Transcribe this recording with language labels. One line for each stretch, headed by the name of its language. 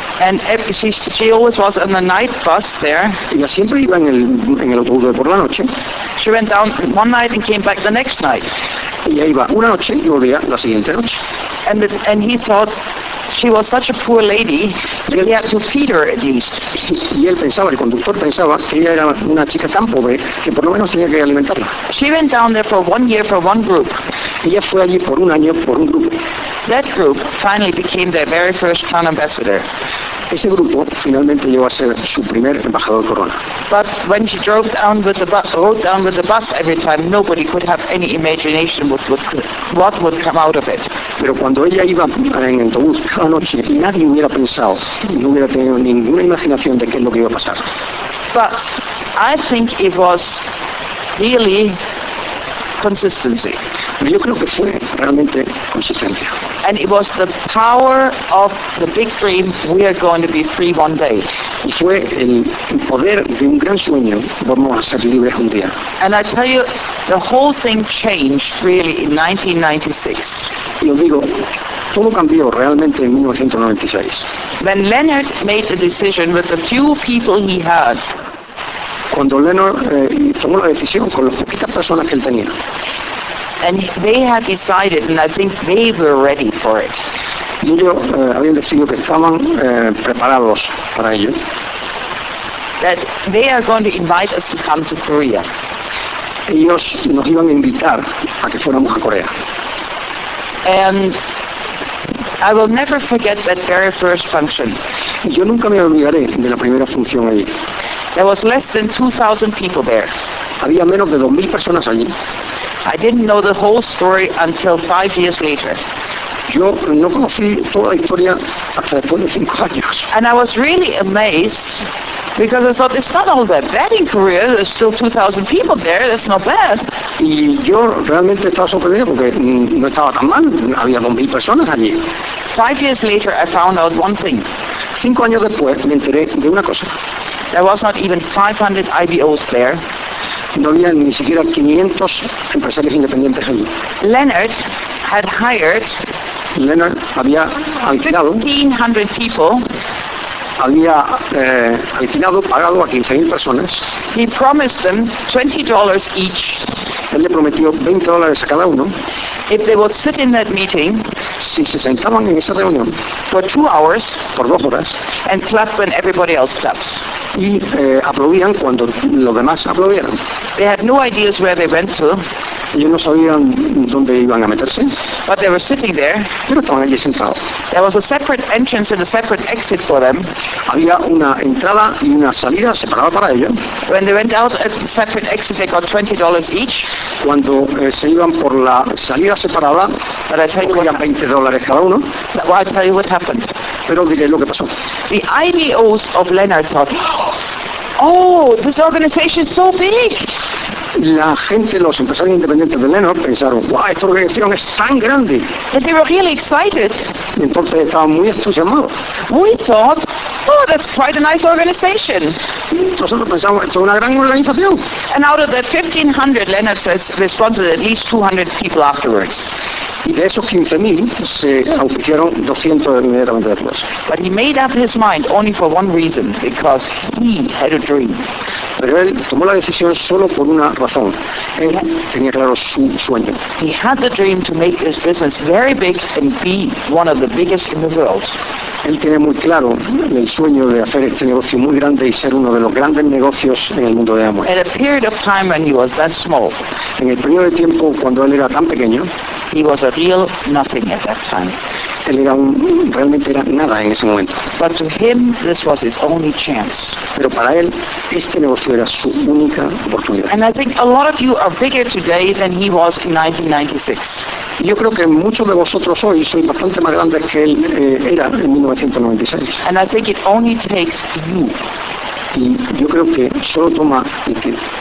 English: And she always was on the night bus there.
Spanish: Ella siempre iba en el autobús de por la noche.
English: She went down one night and came back the next night.
Spanish: Ella iba una noche y volvía la siguiente noche.
English: And he thought she was such a poor lady that he had to feed her at least.
Spanish: Y él pensaba, el conductor pensaba, que ella era una chica tan pobre que por lo menos tenía que alimentarla.
English: She went down there for one year for one group.
Spanish: Ella fue allí por un año por un grupo.
English: That group finally became their very first crown ambassador.
Spanish: Ese grupo finalmente llegó a ser su primer embajador corona.
English: But when she drove down with the bus, rode down with the bus every time, nobody could have any imagination what would come out of it.
Spanish: Pero cuando ella iba en el autobús cada noche, nadie hubiera pensado, no hubiera tenido ninguna imaginación de qué es lo que iba a pasar.
English: But I think it was really consistency.
Spanish: Pero yo creo que fue realmente consistencia.
English: And it was the power of the big dream, we are going to be free one day.
Spanish: Y fue el poder de un gran sueño, vamos a ser libres un día.
English: And I tell you, the whole thing changed really in 1996.
Spanish: Y os digo, todo cambió realmente en 1996.
English: When Leonard made the decision with the few people he had.
Spanish: Cuando Leonard tomó la decisión con las poquitas personas que él tenía.
English: And they had decided, and I think they were ready for it.
Spanish: Y ellos habían decidido que estaban preparados para ello.
English: That they are going to invite us to come to Korea.
Spanish: Ellos nos iban a invitar a que fuéramos a Corea.
English: And I will never forget that very first function.
Spanish: Y yo nunca me olvidaré de la primera función allí.
English: There was less than 2,000 people there.
Spanish: Había menos de 2,000 personas allí.
English: I didn't know the whole story until 5 years later.
Spanish: Yo no conocí toda la historia hasta después de 5 años.
English: And I was really amazed because I thought it's not all that bad in Korea. There's still 2,000 people there. That's not bad.
Spanish: Y yo realmente estaba sorprendido porque no estaba tan mal. Había 2,000 personas allí.
English: 5 years later, I found out one thing.
Spanish: 5 años después me enteré de una cosa.
English: There was not even 500 IBOs there.
Spanish: No había ni siquiera 500 empresarios independientes allí.
English: Leonard had hired.
Spanish: Leonard había alquilado.
English: 1,500 people.
Spanish: Había alquilado, pagado a 15,000 personas.
English: He promised them $20 each.
Spanish: Él le prometió $20 a cada uno.
English: If they would sit in that meeting.
Spanish: Si se sentaban en esa reunión.
English: For 2 hours.
Spanish: Por 2 horas.
English: And clap when everybody else claps.
Spanish: Y aplaudían cuando los demás aplaudieran.
English: They had no ideas where they went to.
Spanish: Ellos no sabían dónde iban a meterse.
English: But they were sitting there.
Spanish: Pero estaban allí sentados.
English: There was a separate entrance and a separate exit for them.
Spanish: Había una entrada y una salida separada para ellos.
English: When they went out at the separate exit, they got $20 each.
Spanish: Cuando se iban por la salida separada, cogían $20 cada uno.
English: Well, I'll tell you what happened.
Spanish: Pero diré lo que pasó.
English: The IBOs of Leonard thought, oh, this organization is so big.
Spanish: La gente, los empresarios independientes de Leonard pensaron, wow, esta organización es tan grande.
English: And they were really excited.
Spanish: Y entonces estaban muy entusiasmados.
English: We thought, oh, that's quite a nice organization.
Spanish: Nosotros pensamos, esto es una gran organización.
English: And out of the 1,500, Leonard says, responded at least 200 people afterwards.
Spanish: Y de esos 15,000 se auspiciaron 200 inmediatamente después.
English: But he made up his mind only for one reason, because he had a dream.
Spanish: Pero él tomó la decisión solo por una razón. Él tenía claro su sueño.
English: He had the dream to make his business very big and be one of the biggest in the world.
Spanish: Él tenía muy claro el sueño de hacer este negocio muy grande y ser uno de los grandes negocios en el mundo de Amway.
English: At a period of time when he was that small.
Spanish: En el periodo de tiempo cuando él era tan pequeño.
English: He was a real nothing at that time.
Spanish: él era realmente era nada en ese momento.
English: But to him, this was his only chance.
Spanish: Pero para él, este negocio era su única oportunidad.
English: And I think a lot of you are bigger today than he was in 1996.
Spanish: Yo creo que muchos de vosotros hoy sois bastante más grandes que él era en 1996.
English: And I think it only takes you.
Spanish: Y yo creo que solo toma que tú